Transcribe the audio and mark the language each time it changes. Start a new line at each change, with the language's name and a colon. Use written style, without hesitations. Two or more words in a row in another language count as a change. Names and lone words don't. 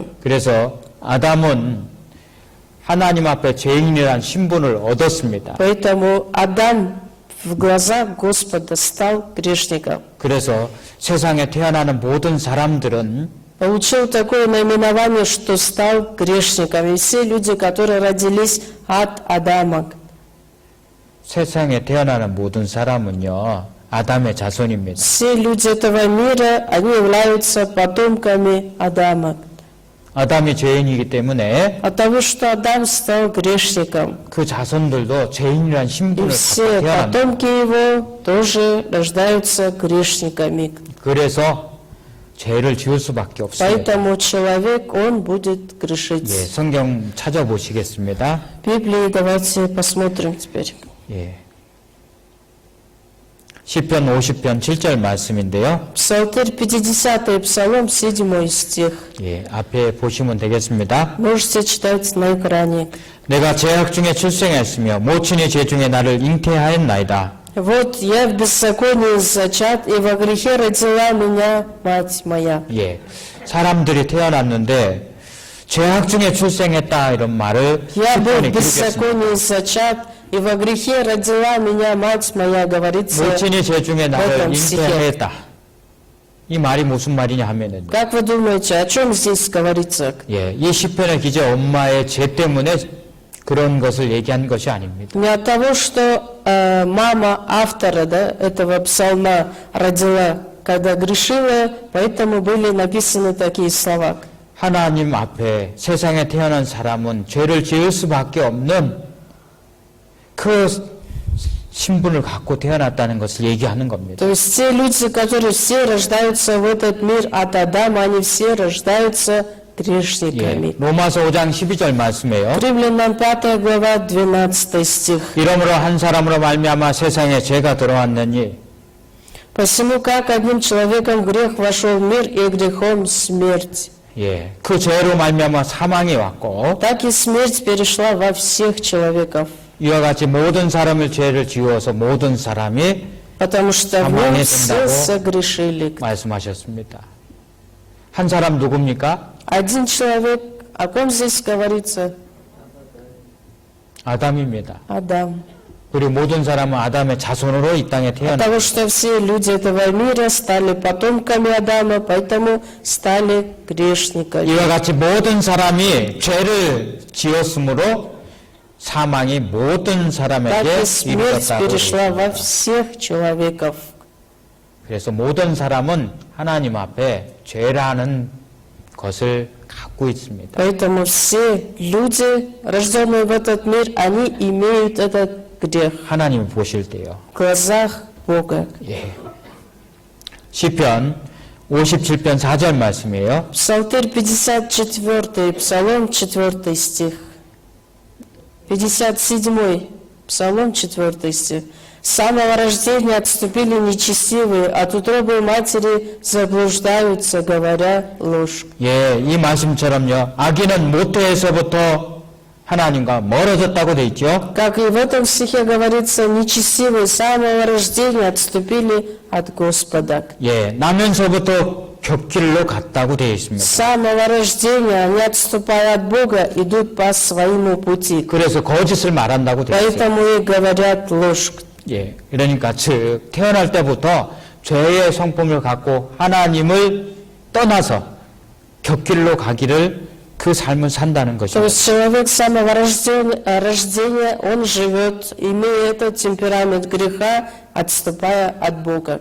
Korean: 그래서 아담은 하나님 앞에 죄인이라는 신분을 얻었습니다.
Russian: Поэтому Адам в глазах Господа стал грешником.
Korean: 그래서 세상에 태어나는 모든 사람들은
Russian: Получил такое наименование, что стал грешником. И все люди, которые родились от Адама.
Korean: 세상에 태어나는 모든 사람은요, 아담의 자손입니다.
Russian: Все люди этого мира, они являются потомками Адама.
Korean: 아담이 죄인이기 때문에
Russian: От того, что Адам стал грешником,
Korean: 그 자손들도 죄인이라는
Russian: и
Korean: 신분을
Russian: все
Korean: 갖고 태어납니다.
Russian: потомки его тоже рождаются грешниками.
Korean: 그래서 죄를 지을 수밖에 없습니다.
Russian: Поэтому человек, он будет
Korean: 예,
Russian: грешить.
Korean: 성경 찾아보시겠습니다.
Russian: В Библии давайте посмотрим теперь.
Korean: 예. 시편 50편 7절 말씀인데요.
Russian: Псалтырь 50-й Псалом, 7 стих.
Korean: 예, 앞에 보시면 되겠습니다.
Russian: Можете читать на экране.
Korean: 내가 죄악 중에 출생했으며 모친의 죄 중에 나를 잉태하였나이다.
Russian: Вот я в беззаконии зачат, и во грехе родила меня мать моя.
Korean: 예, 사람들이 태어났는데 죄악 중에 출생했다 이런 말을
Russian: Я был
Korean: 시편에
Russian: в
Korean: 기록했습니다.
Russian: беззаконии зачат, и во грехе родила меня мать моя, говорится.
Korean: 모친의 죄 중에 나를
Russian: этом стихе.
Korean: 잉태하였다. 이 말이 무슨 말이냐 하면은
Russian: Как вы думаете, о чем здесь говорится?
Korean: 예, 이 시편의 기자 엄마의 죄 때문에 그런 것을 얘기한 것이 아닙니다.
Russian: Не от того, что мама автора, да, этого псалма родила когда грешила, поэтому были написаны такие слова.
Korean: 하나님 앞에 세상에 태어난 사람은 죄를 지을 수밖에 없는 그 신분을 갖고 태어났다는 것을 얘기하는 겁니다.
Russian: То есть те люди, которые все рождаются в этот мир от Адама, они все рождаются грешниками.
Korean: 예, 로마서 5장 12절 말씀이에요.
Russian: Римлянам 5 глава 12 стих.
Korean: 이러므로 한 사람으로 말미암아 세상에 죄가 들어왔느니
Russian: Посему, как одним человеком грех вошел в мир, и грехом смерть.
Korean: 예, 그 죄로 말미암아 사망이 왔고
Russian: Так и смерть перешла во всех человеков.
Korean: 이와 같이 모든 사람을 죄를 지어서 모든 사람이
Russian: Потому что в нем все согрешили.
Korean: 말씀하셨습니다. 한 사람 누굽니까?
Russian: Один человек, о ком здесь говорится?
Korean: 아담입니다.
Russian: Адам.
Korean: 그리고 모든 사람은 아담의 자손으로 이 땅에 태어났습니다.
Russian: Потому что все люди этого мира стали потомками Адама, поэтому стали грешниками.
Korean: 이와 같이 모든 사람이 죄를 지었으므로 사망이 모든
Russian: Так
Korean: 사람에게
Russian: и смерть
Korean: 이르렀다고
Russian: перешла во
Korean: 그랬습니다.
Russian: всех человеков.
Korean: 그래서 모든 사람은 하나님 앞에 죄라는 것을 갖고 있습니다.
Russian: Поэтому все люди, рожденные в этот мир, они имеют этот грех
Korean: 하나님이 보실 때요.
Russian: в глазах Бога.
Korean: 예. 시편 57편 4절 말씀이에요.
Russian: Псалтырь 54, Псалом 4 стих. 57 Псалом 4 стих. С самого рождения отступили нечестивые, от утробы матери заблуждаются, говоря ложь.
Korean: 예, 이 말씀처럼요. 악인은 모태에서부터 하나님과 멀어졌다고 돼 있죠.
Russian: Как и в этом стихе говорится, нечестивые с самого рождения отступили от Господа.
Korean: 예, 나면서부터 겹길로 갔다고 되어
Russian: С
Korean: 있습니다.
Russian: самого рождения они, отступая от Бога, идут по своему пути.
Korean: 그래서 거짓을 말한다고 되어 있어요.
Russian: Поэтому и говорят ложь.
Korean: 예, 그러니까 즉 태어날 때부터 죄의 성품을 갖고 하나님을 떠나서 겹길로 가기를 그 삶을 산다는
Russian: То
Korean: 것입니다.
Russian: есть человек с самого рождения, он живет, имея этот темперамент греха, отступая от Бога.